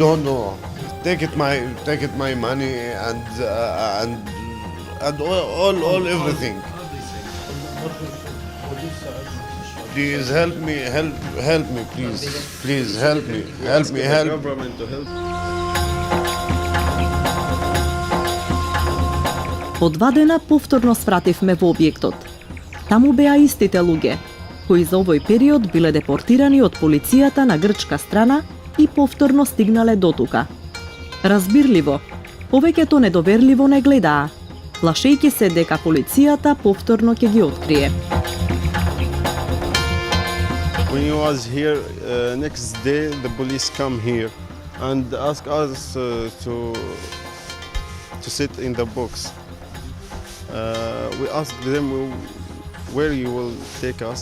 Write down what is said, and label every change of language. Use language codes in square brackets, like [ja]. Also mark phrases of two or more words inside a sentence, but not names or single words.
[en] don't know. Take it my money and all everything. Please help me, please help me. Government to help. [mk] По 2 дена повторно свративме во објектот. Таму беа истите луѓе, кои за овој период биле депортирани од полицијата на грчка страна и повторно стигнале до тука. Разбирливо, повеќето недоверливо не гледаа, плашејќи се дека полицијата повторно ќе ги открие. [en] When he was here, next day the police come here and ask us to sit in the box. We asked them where you will take us.